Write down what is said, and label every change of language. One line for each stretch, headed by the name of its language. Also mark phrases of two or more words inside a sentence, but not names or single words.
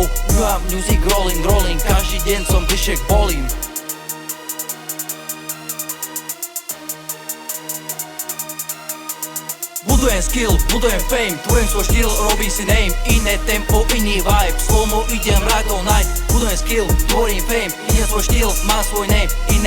Slovak: Mám
English: music rolling, rolling,
Slovak: každý deň som bližšie k bolím. Budujem skill, budujem fame, tvorím svoj štýl, robím si name. Iné tempo, iný vibe, slow-mo idem
English: right all night.
Slovak: Budujem skill, tvorím fame, idem svoj štýl, mám svoj name.